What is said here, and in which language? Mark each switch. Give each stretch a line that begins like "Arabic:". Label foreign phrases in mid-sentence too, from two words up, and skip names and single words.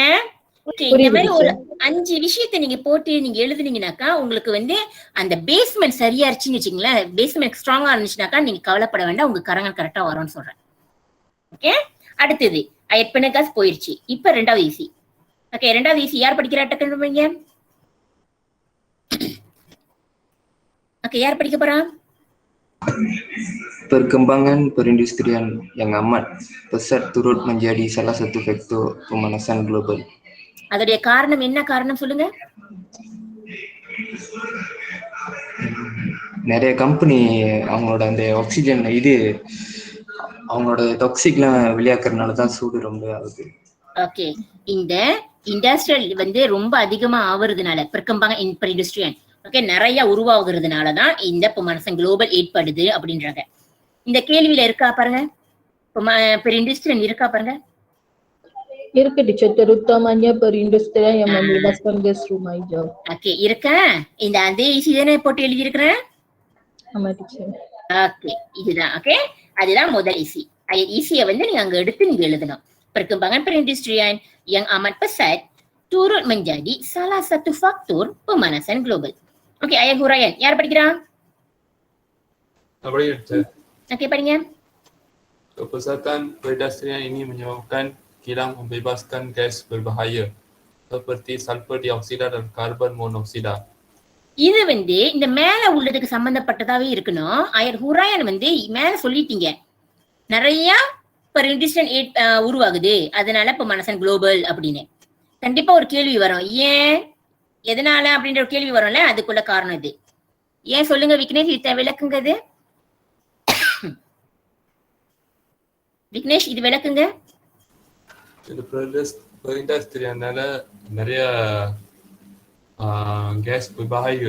Tamil: இந்த மாதிரி ஒரு 5 விஷயத்த நீங்க போட்டு நீங்க எழுதுனீங்கன்னாக்கா உங்களுக்கு வந்து அந்த பேஸ்மெண்ட் சரியா இருந்துச்சுன்னு வச்சுங்களேன், பேஸ்மெண்ட் ஸ்ட்ராங்கா இருந்துச்சுனாக்கா நீங்க கவலைப்பட வேண்டாம், உங்க கரங்கள் கரெக்டா வரும்னு சொல்றேன். ஓகே, அடுத்தது
Malay: ayat penegas
Tamil: போயிருச்சு. இப்ப 2வது ஈசி. ஓகே, 2வது ஈசி யார் படிக்கிறா? டக்குன்னு ஓகே, யார் படிக்க போறா?
Malay: Perkembangan perindustrian yang amat pesat turut menjadi salah satu faktor pemanasan global.
Tamil: அதோடைய காரணம் என்ன? காரணம் சொல்லுங்க. நிறைய கம்பெனி அவங்களோட அந்த ஆக்சிஜன் இது அவங்களோட டாக்ஸிக்லாம் வெளியாக்குறதுனால தான் சூடு ரொம்ப ஆகுது. ஓகே, இந்த இண்டஸ்ட்ரியல் வந்து ரொம்ப அதிகமா ஆகுறதுனால
Malay: perkembangan perindustrian
Tamil: ஓகே நிறைய உருவாகுறதுனால தான் இந்த
Malay: pemanasan global
Tamil: ஏற்படுது அப்படின்றாங்க. இந்த கேள்வியில இருக்கா பாருங்க, perindustrian இருக்கா பாருங்க. இருக்கு டீச்சர்,
Malay: terutamanya perindustrian yang membebaskan gas rumah hijau.
Tamil: ஓகே, இருக்கா? இந்த அதே ஈஸி தானே போட்டு எழுதி இருக்கிறேன். ஆமா டீச்சர். ஓகே, இதுதான். ஓகே, அதுதான் முதல் ஈஸி. ஈஸியை வந்து நீங்க அங்க எடுத்து நீங்க எழுதணும்.
Malay: Perkembangan perindustrian yang amat pesat turut menjadi salah satu faktor pemanasan global. Okey, ayat huraian.
Tamil: Yaar படிக்கிறான்?
Malay: Apa dia?
Tamil: Okey, படிங்க.
Malay: Kepesatan perindustrian ini menyebabkan kilang membebaskan gas berbahaya seperti sulfur dioksida dan karbon monoksida.
Tamil: இது வந்து இந்த மேல உள்ளதுக்கு சம்பந்தப்பட்டதாவே இருக்கணும்.
Malay: ayat huraian
Tamil: வந்து மேல சொல்லிட்டீங்க. நிறைய perindustrian உருவாகுது, அதனால
Malay: pemanasan global
Tamil: அப்படின்னு. கண்டிப்பா ஒரு கேள்வி வரும், ஏன் எதனால அப்படின்ற ஒரு கேள்வி வரும்ல, அதுக்குள்ள காரணம் இது. ஏன் சொல்லுங்க விக்னேஷ், இது விளக்குங்க. இது விக்னேஷ் இது விளக்குங்க. இது perindustrianனால நிறைய
Malay: gas berbahaya.